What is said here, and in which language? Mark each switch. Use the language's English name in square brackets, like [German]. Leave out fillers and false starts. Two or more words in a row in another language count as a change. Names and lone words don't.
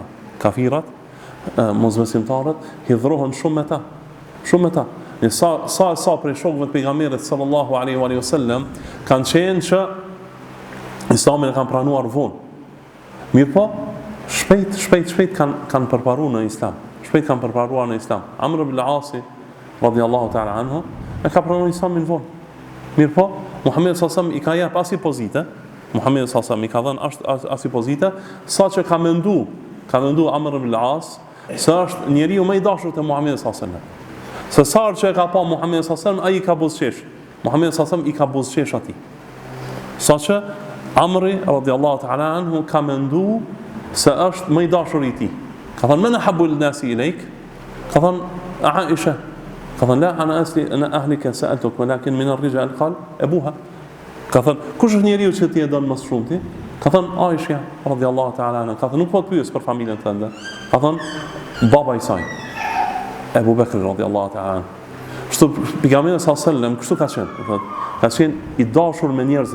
[Albanian] Kafirat, mosbesimtarët hidhrohen shumë me ta. Sa prej shokëve të pejgamberit [Arabic] صلى الله عليه وسلم [Albanian] kanë qenë që Islamin e kanë pranuar vonë. Mirë po, shpejt kanë përparuar në Islam. Amr ibn al-As [Arabic] رضي الله تعالى عنه [Albanian] e ka pranuar Islamin vonë. Mirë po, Muhamedi [Arabic] صلى الله عليه وسلم [Albanian] i ka jap as i pozite. Muhamedi [Arabic] صلى الله عليه وسلم [Albanian] i ka dhënë as i pozite, saqë ka mendu Amr ibn al-As se është njeriu më i dashur te Muhamedi [Arabic] صلى الله عليه وسلم. [Albanian] Se sa që e ka pa Muhamedi [Arabic] صلى الله عليه وسلم, [Albanian] ai i ka buzëqesh. Muhamedi [Arabic] صلى الله عليه وسلم [Albanian] i ka buzëqesh atij. Saqë Amri [Arabic] رضي الله تعالى عنه [Albanian] ka mendu se është më i dashur i tij. Ka thënë: [Arabic] "من أحب الناس إليك?" [Albanian] Ka thënë: "Aisha." Ka thënë: [Arabic] "لا عن أهلك سألتك ولكن من الرجال قال أبوها." [Albanian] Ka thënë: "Kush është njeriu që ti e don më shumë ti?" Ka thënë: "Aisha [Arabic] رضي الله تعالى عنها." [Albanian] Ka thënë: "Nuk po të pyes për familjen tënde." Ka thënë: "Baba i saj, Abu Bakr [Arabic] رضي الله تعالى." [Albanian] Kështu pejgamberi [Arabic] صلى الله عليه وسلم [Albanian] kështu ka qenë i dashur me njerëzit.